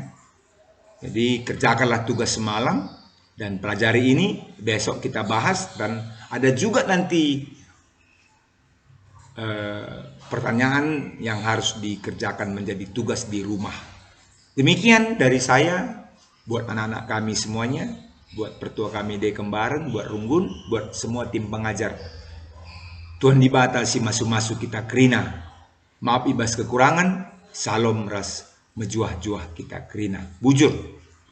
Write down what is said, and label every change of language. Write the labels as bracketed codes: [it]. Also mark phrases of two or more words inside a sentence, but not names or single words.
[id] Jadi kerjakanlah tugas semalam dan pelajari ini, besok kita bahas, dan ada juga nanti pertanyaan yang harus dikerjakan menjadi tugas di rumah. Demikian dari saya buat anak-anak kami semuanya, buat Pertua kami de Kembaran, buat Runggun, buat semua tim pengajar. [btx] Tuhan dibatal si masu-masu kita kerina. Maaf ibas kekurangan, salom ras mejuah-juah kita kerina. Bujur.